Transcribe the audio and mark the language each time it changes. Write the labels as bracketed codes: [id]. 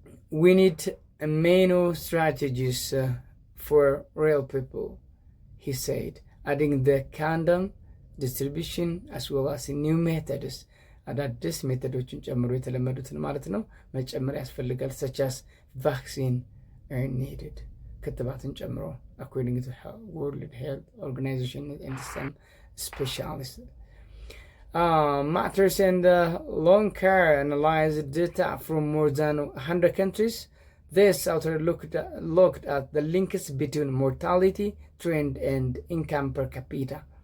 [en] We need many strategies for real people, he said, adding the condom distribution as well as new methods. [am] አዳዲስ ሜቶዶችን ጨምሮ የተለመዱትን ማለት ነው መጨመር ያስፈልጋል [en] such as vaccine are needed. [am] ክትባትን ጨምሮ [en] according to World Health Organization and some specialists. Matters and Long Care analyzed data from more than 100 countries. This author looked at the links between mortality trend and income per capita.